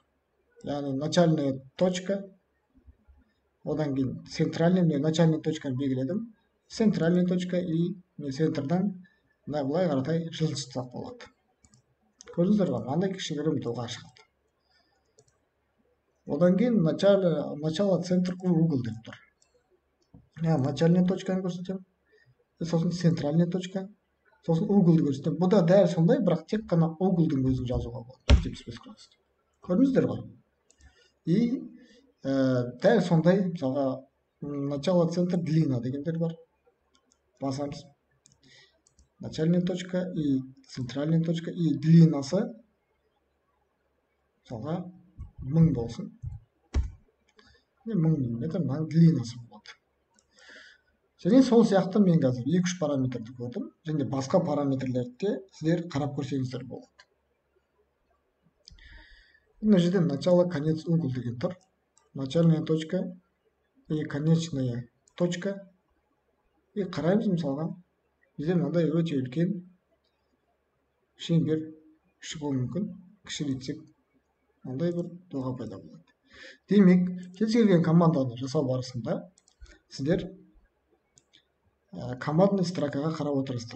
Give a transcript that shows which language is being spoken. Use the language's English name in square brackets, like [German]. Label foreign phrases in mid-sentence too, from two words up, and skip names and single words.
[Kazakh] Яғни [Russian] начальная точка. [Kazakh] Одан кейін центральный, мен начальный точканы белгіледім. [Russian] Центральный точка и [Kazakh] мен центрдан былай қаратай жылжытсақ болады. Көрдіңіздер ғой, мынандай кішігірім доға шығады. Одан кейін [Russian] начало центр угол [Kazakh] деп тұр. Начальная точканы көрсетемін. Сосын [Russian] центральная точка. [Kazakh] Сосын углды көрсетемін. Бұл да дәл сондай, бірақ тек қана углдың өзін жазуға болады. 75 градус. Көрдіңіздер ғой? И дәл сондай, мысалға, [Russian] начало центр длина [Kazakh] дегендер бар. Басамыз. [Russian] Начальная точка и центральная точка и [Kazakh] длинасы мысалға 1000 болсын. 1000 миллиметр, мынаның длинасы болады. Және сол сияқты мен қазір 2-3 параметрді көрдім. Және басқа параметрлерді сіздер қарап көрсеңіздер болады. Мына жерде [Russian] начало, конец, угол [Kazakh] деген тұр. [Russian] Начальная точка и конечная точка. [Kazakh] И қараймыз мысалға. Бізде мынандай өте үлкен шеңбер шығуы мүмкін. Кішірейтсек, мынандай бір доға пайда болады. Демек, кез келген команданы жасау барысында сіздер командный строкаға қарап отырсыздар.